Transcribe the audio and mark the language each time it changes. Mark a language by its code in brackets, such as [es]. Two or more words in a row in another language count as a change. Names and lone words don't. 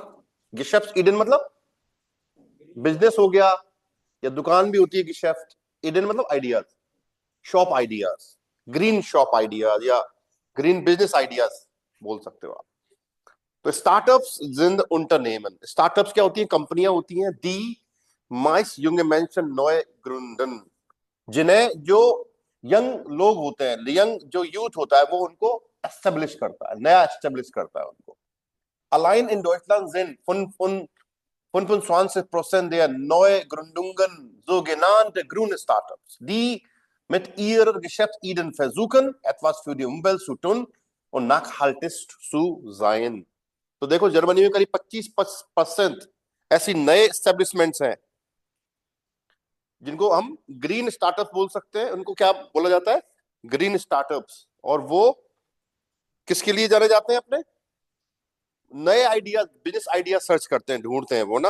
[hi] Geschäftsiden मतलब बिजनेस हो गया या दुकान भी होती है गिशेफ्ट. ईडन मतलब आइडियाज, शॉप आइडियाज, [en] green shop ideas [hi] या [en] green business ideas [hi] बोल सकते हो आप. [de] तो स्टार्टअप्स sind Unternehmen. [hi] स्टार्टअप्स क्या होती है? कंपनियां होती हैं. [de] die meist junge Menschen neu gründen, [hi] जिन्हें जो यंग लोग होते हैं, यंग जो यूथ होता है वो उनको एस्टेब्लिश करता है, नया एस्टेब्लिश करता है उनको. [de] Allein in Deutschland sind 25% der Neugründungen sogenannte grüne Startups, die mit ihren Geschäftsideen versuchen, etwas für die Umwelt zu tun und nachhaltig zu sein. [hi] तो देखो जर्मनी में करीब 25% ऐसी नए एस्टेब्लिशमेंट्स हैं जिनको हम [en] green startup [hi] बोल सकते हैं. उनको क्या बोला जाता है? [en] green startups. [hi] और वो किसके लिए जाने जाते हैं? अपने नए आइडिया, [en] business idea [hi] सर्च करते हैं, ढूंढते हैं वो ना.